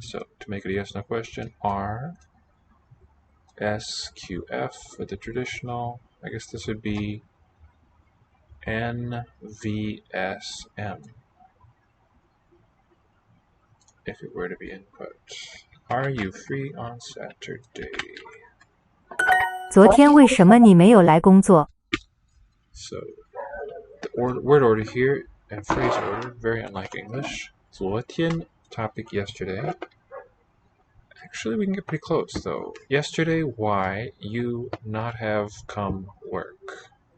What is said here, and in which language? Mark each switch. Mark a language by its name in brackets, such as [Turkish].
[English] So to make it a yes no question, R, S, Q, F for the traditional. I guess this would be N, V, S, M if it were to be input. Are you free on Saturday? [Chinese] 昨天为什么你没有来工作？ [English] So the word order here and phrase order, very unlike English. 昨天, topic yesterday. Actually, we can get pretty close though. Yesterday, why you not have come work?